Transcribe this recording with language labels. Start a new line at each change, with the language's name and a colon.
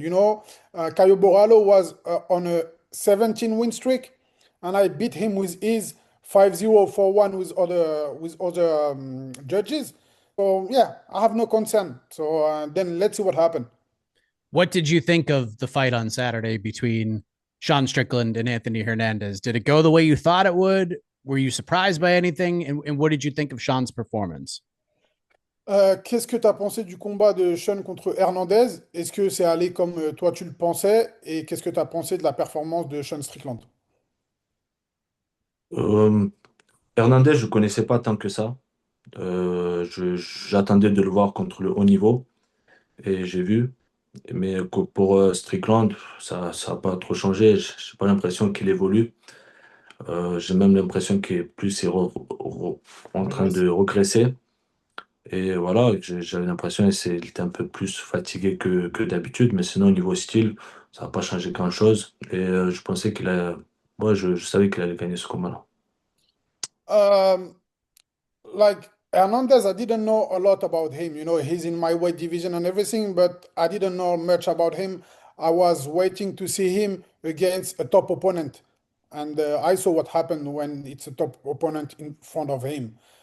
English: Caio Borralho was on a 17 win streak, and I beat him with his 5-0 4-1 with other judges. So yeah, I have no concern. So then let's see what happened. What did you think of the fight on Saturday between Sean Strickland and Anthony Hernandez? Did it go the way you thought it would? Were you surprised by anything? And what did you think of Sean's performance?
French: Qu'est-ce que tu as pensé du combat de Sean contre Hernandez? Est-ce que c'est allé comme toi tu le pensais? Et qu'est-ce que tu as pensé de la performance de Sean Strickland? Euh, Hernandez, je ne connaissais pas tant que ça. J'attendais de le voir contre le haut niveau et j'ai vu. Mais pour Strickland, ça n'a pas trop changé. J'ai pas l'impression qu'il évolue. J'ai même l'impression qu'il est plus en train Regresse. de regresser. Et voilà, j'avais l'impression qu'il était un peu plus fatigué que d'habitude. Mais sinon, au niveau style, ça n'a pas changé grand-chose. Et je pensais qu'il a... Moi, je savais qu'il allait gagner ce combat-là.
English: Um, like Hernandez, I didn't know a lot about him. He's in my weight division and everything, but I didn't know much about him. I was waiting to see him against a top opponent, and I saw what happened when it's a top opponent in front of him.